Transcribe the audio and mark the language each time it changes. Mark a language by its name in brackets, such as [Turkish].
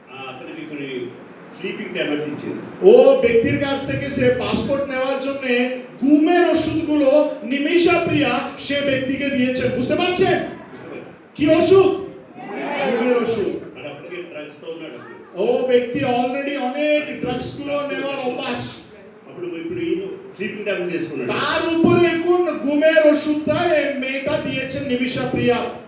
[Telugu] అతనికి కొన్ని sleeping tablets ఇచ్చింది। [Bangla] ও ব্যক্তির কাছ থেকে সে পাসপোর্ট নেওয়ার জন্য ঘুমের ওষুধগুলো নিমিষা প্রিয়া সে ব্যক্তিকে দিয়েছেন। বুঝতে পারছেন কি ওষুধ? ঘুমের ওষুধ। [Telugu] అంటే అప్పటికే డ్రగ్స్ తో ఉన్నాడు అప్పుడు। [Bangla] ও ব্যক্তি অলরেডি অনেক ড্রাগস গুলো নেওয়ার অভ্যাস, [Telugu] అప్పుడు ఇప్పుడు ఈయన స్లీపింగ్ టాబ్లెట్ వేసుకున్నాడు, [Bangla] তার উপরে এখন ঘুমের ওষুধটা এই মেয়েটা দিয়েছেন নিমিষা প্রিয়া।